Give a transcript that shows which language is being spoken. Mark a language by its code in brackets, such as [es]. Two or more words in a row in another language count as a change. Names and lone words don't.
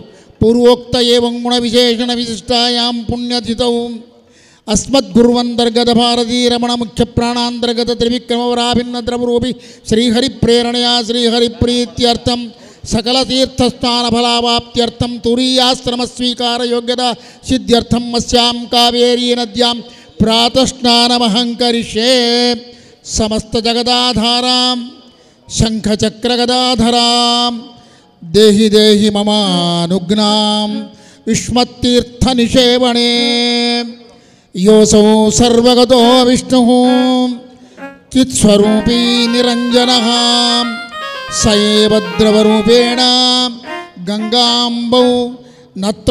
[sa] ಪೂರ್ವೋಕ್ತ ಏವಂ ಗುಣ ವಿಶೇಷಣ ವಿಶಿಷ್ಟಾಯಾಂ ಪುಣ್ಯತಿಥೌ ಅಸ್ಮದ್ಗುರುವಂತರ್ಗತ ಭಾರತೀ ರಮಣ ಮುಖ್ಯ ಪ್ರಾಣಾಂತರ್ಗತ ತ್ರಿವಿಕ್ರಮವರಾಭಿನ್ನ ದ್ರವರೂಪಿ ಶ್ರೀಹರಿಪ್ರೇರಣೆಯ ಶ್ರೀಹರಿಪ್ರೀತ್ಯರ್ಥಂ ಸಕಲ ತೀರ್ಥಸ್ಥಾನ ಫಲಾವಾಪ್ತ್ಯರ್ಥಂ ತುರೀಯಾಶ್ರಮ ಸ್ವೀಕಾರ ಯೋಗ್ಯತಾ ಸಿದ್ಧ್ಯರ್ಥಂ ಅಸ್ಯಾಂ ಕಾವೇರಿ ನದ್ಯಾಂ ಪ್ರಾತಃಸ್ನಾನಮಹಂಕರಿಷ್ಯೇ. ಸಮಸ್ತ ಜಗದಾಧಾರಾಂ ಶಂಖಚಕ್ರಗದಾಧರಾಂ ದೇಹಿ ದೇಹಿ ಮಮಾನುಜ್ಞಾಂ ಯುಷ್ಮತ್ತೀರ್ಥನಿಷೇವಣೆ ಯೋಸೌ ಸರ್ವಗತೋ ವಿಷ್ಣುಃ ಚಿತ್ಸ್ವರೂಪೀ ನಿರಂಜನಃ ಸ ಏವ ದ್ರವರೂಪೇಣ ಗಂಗಾಂಬೌ ನತ್ರ